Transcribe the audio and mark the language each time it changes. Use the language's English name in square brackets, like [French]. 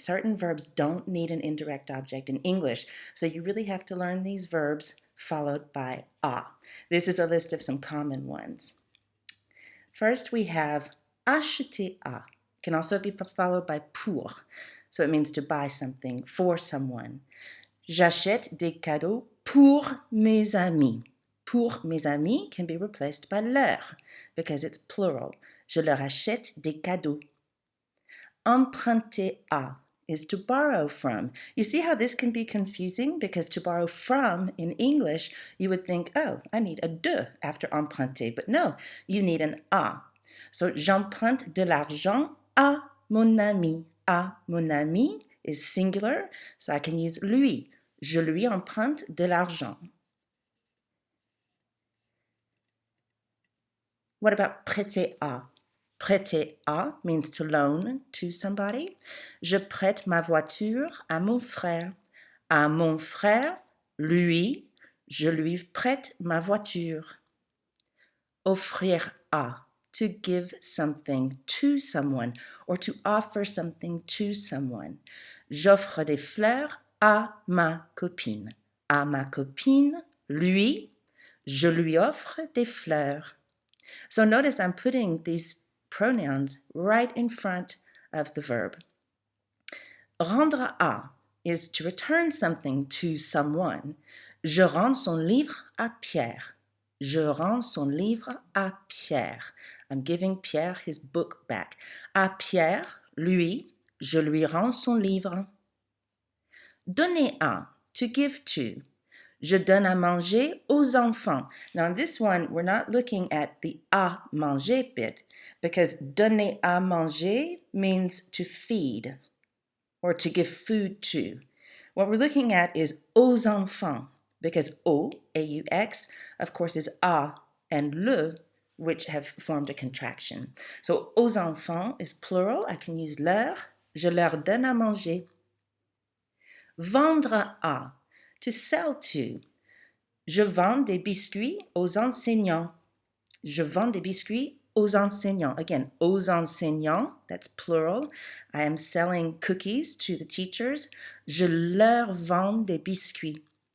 [English] Certain verbs don't need an indirect object in English, so you really have to learn these verbs followed by à. This is a list of some common ones. First, we have acheter à. Can also be followed by pour, so it means to buy something for someone. [French] J'achète des cadeaux pour mes amis. Pour mes amis [English] can be replaced by leur because it's plural. [French] Je leur achète des cadeaux. [English] Emprunter à is to borrow from. You see how this can be confusing? Because to borrow from in English, you would think, oh, I need a de after emprunter. But no, you need an à. [French] So j'emprunte de l'argent à mon ami. À mon ami [English] is singular, so I can use lui. [French] Je lui emprunte de l'argent. [English] What about prêter à? Prêter à means to loan to somebody. [French] Je prête ma voiture à mon frère. À mon frère, lui, je lui prête ma voiture. [English] Offrir à, to give something to someone or to offer something to someone. [French] J'offre des fleurs à ma copine. À ma copine, lui, je lui offre des fleurs. [English] So notice I'm putting these pronouns right in front of the verb. Rendre à is to return something to someone. [French] Je rends son livre à Pierre. Je rends son livre à Pierre. [English] I'm giving Pierre his book back. [French] À Pierre, lui, je lui rends son livre. Donner à, [English] to give to. [French] Je donne à manger aux enfants. [English] Now, in this one, we're not looking at the à manger bit because [French] donner à manger [English] means to feed or to give food to. What we're looking at is [French] aux enfants [English] because au, A-U-X, of course, is à and le, which have formed a contraction. [French] So aux enfants [English] is plural. I can use [French] leur. Je leur donne à manger. [English] Vendre à, to sell to. [French] Je vends des biscuits aux enseignants. Je vends des biscuits aux enseignants. [English] Again, [French] aux enseignants, [English] that's plural. I am selling cookies to the teachers. [French] Je leur vends des biscuits.